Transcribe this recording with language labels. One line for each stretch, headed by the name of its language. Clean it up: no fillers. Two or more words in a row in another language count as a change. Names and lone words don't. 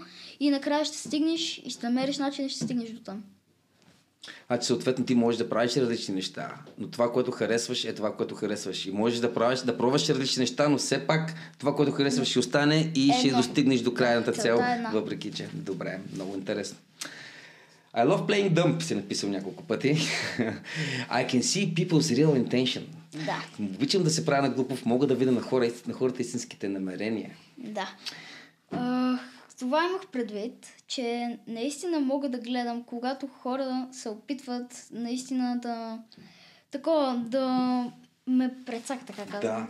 Bulgarian: И накрая ще стигнеш и ще намериш начин и ще стигнеш до там. Съответно ти можеш да правиш различни неща, но това, което харесваш, е това, което харесваш. И можеш да пробваш различни неща, но все пак това, което харесваш, ще остане и ще достигнеш до крайната цел, въпреки че. Добре, много интересно.
English: I love playing dump,
Bulgarian: си написал няколко пъти.
English: I can see people's real intention.
Bulgarian: Да. Обичам да се правя на глупов, мога да видя на хората истинските намерения. Да. Това имах предвид, че наистина мога да гледам, когато хора се опитват наистина да ме прецак, така казвам.